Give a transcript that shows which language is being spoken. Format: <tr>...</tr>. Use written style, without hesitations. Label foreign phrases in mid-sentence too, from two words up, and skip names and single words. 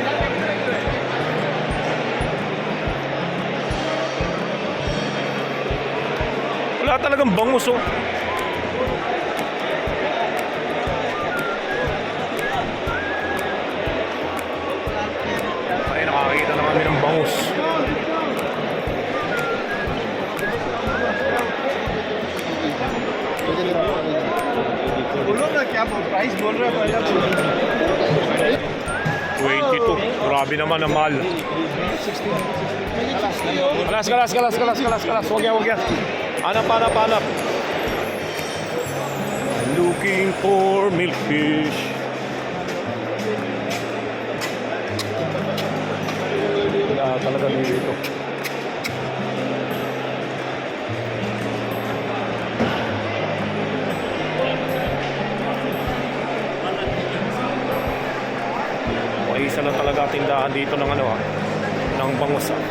<tl>Wala talagang bangus, oh. Ay, nakakita na kami ng bangus.</tl> <hi>बोलो ना क्या प्राइस बोल रहे हो 22.</hi> <tl>Grabe naman ang mahal. Kalas. Huwag yan. Hanap.</tl> <en>I'm looking for milkfish.</en> <tl>Wala talaga dito. Isa lang talaga tindahan dito ng ng bangus.</tl>